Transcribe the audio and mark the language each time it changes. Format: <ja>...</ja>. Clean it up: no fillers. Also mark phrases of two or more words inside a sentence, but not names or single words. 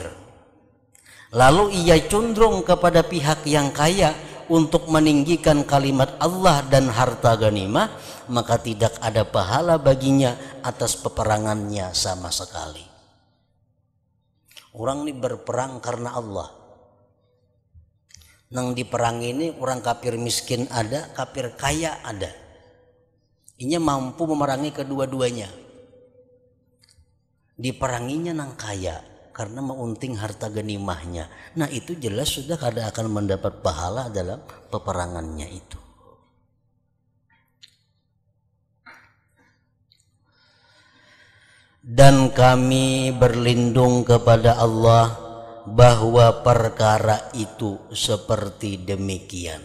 <id>Lalu ia condong kepada pihak yang kaya untuk meninggikan kalimat Allah dan harta ghanimah, maka tidak ada pahala baginya atas peperangannya sama sekali. Orang ini berperang karena Allah.</id> <bjn>Nang di perang ini orang kafir miskin ada, kafir kaya ada. Inya mampu memerangi kedua-duanya. Diperanginya nang kaya karena meunting harta ganimahnya. Nah itu jelas sudah kada akan mendapat pahala dalam peperangannya itu.</bjn> <id>Dan kami berlindung kepada Allah bahwa perkara itu seperti demikian.</id>